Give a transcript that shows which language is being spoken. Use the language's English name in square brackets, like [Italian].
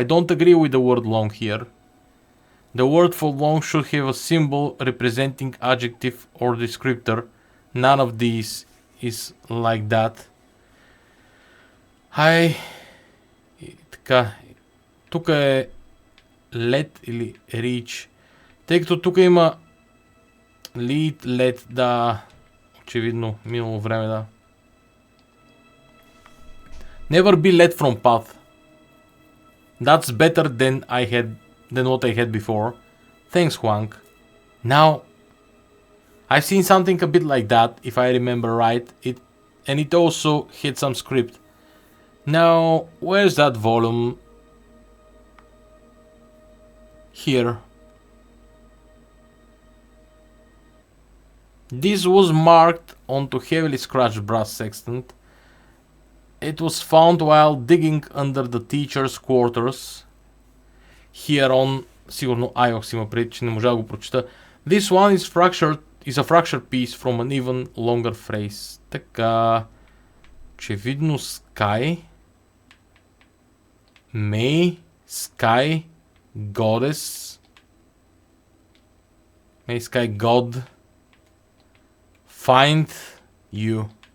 [English] I don't agree with the word long here. The word for long should have a symbol representing adjective or descriptor. None of these is like that. [Bulgarian] И така. Тук е let или reach. Тъй като тук има lead, let, да. Очевидно, минало време, да. [English] Never be led from path. That's better than what I had before. Thanks, Huang. Now, I've seen something a bit like that, if I remember right. And it also had some script. Now, where's that volume? Here. This was marked onto heavily scratched brass sextant. It was found while digging under the teacher's quarters. Here on, [Bulgarian] сигурно Айокс има пред, че не можа да го прочита. [English] This one is a fractured piece from an even longer phrase. [Bulgarian] Така, очевидно [English] Sky, May, Sky, Goddess, May, Sky, God, Find You.